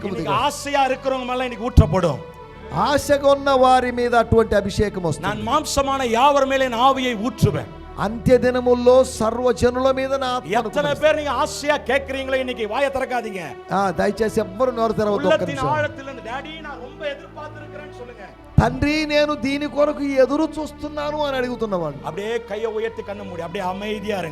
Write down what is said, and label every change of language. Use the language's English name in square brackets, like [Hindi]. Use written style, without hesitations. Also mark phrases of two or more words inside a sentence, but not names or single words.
[Tamil] இன்னைக்கு ஆசையா இருக்கிறவங்க மேல இன்னைக்கு ஊற்றப்படும். [Telugu] ఆశగా ఉన్న వారి మీద అటువంటి అభిషేకం వస్తుంది. [Tamil] நான் மாம்சமான யாவர் மேலே என் ஆவியை ஊற்றுவேன். [Telugu] అంత్య దినముల్లో సర్వజనుల మీద నా ఆత్మను [Tamil] எத்தனை [Telugu] కుమ్మరిస్తాను. [Tamil] பேர் நீங்க ஆசையா கேக்குறீங்களோ இன்னைக்கு வாயை திறக்காதீங்க. [Telugu] దయచేసి ఎవ్వరు నోరు తెరవద్దు. ఒక్క [Tamil] உள்ளத்தின் [Telugu] నిమిషం. [Tamil] ఆழத்திலிருந்து డాడీ நான் ரொம்ப எதிர்பார்த்திருக்கிறேன்னு சொல்லுங்க. [Telugu] తండ్రి నేను దీని కొరకు ఎదురు చూస్తున్నాను అని అడుగుతున్నవాడు. [Tamil] அப்படியே கையை உயர்த்தி கண்ணு மூடி அப்படியே அமைதியா இருங்க.